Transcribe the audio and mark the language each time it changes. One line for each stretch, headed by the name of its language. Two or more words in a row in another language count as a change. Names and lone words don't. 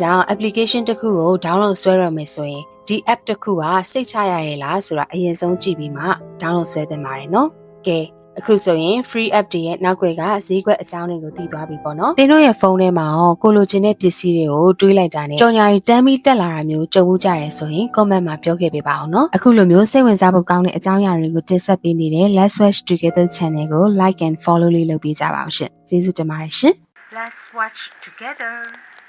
Burmese: ကြောင့် application တစ်ခုကို download ဆွဲရမယ်ဆိုရင်ဒီ app တစ်ခုကစိတ်ချရရဲ့လားဆိုတာအရင်ဆုံးကြည့်ပြီးမှ download ဆွဲသင့်ပါတယ်နော်ကဲအခုဆိုရင်
English: free app
Burmese: တွေရဲ့နောက်ွယ်ကဈေးကွက်အကြောင်းတွေကိုသိသွားပြီပေါ့နော်သင်တို့ရဲ့ဖုန်းထဲမှာရောကိုလိုချင်တဲ့ပစ္စည်းတွေကိုတွေးလိုက်တာနဲ့ကြော်ညာတွေတန်းပြီးတက်လာတာမျိုးကြုံမှုကြရဲဆိုရင် comment မှာပြောခဲ့ပေးပါအောင်နော်အခုလိုမျိုးစိတ်ဝင်စားဖို့ကောင်းတဲ့အကြောင်းအရာတွေကိုတင်ဆက်ပေးနေတဲ့ Let's Watch Together channel ကို
English: like and follow
Burmese: လေးလုပ်ပေးကြပါအောင်ရှင်ကျေးဇူးတင်ပါတယ်ရှင် Let's watch together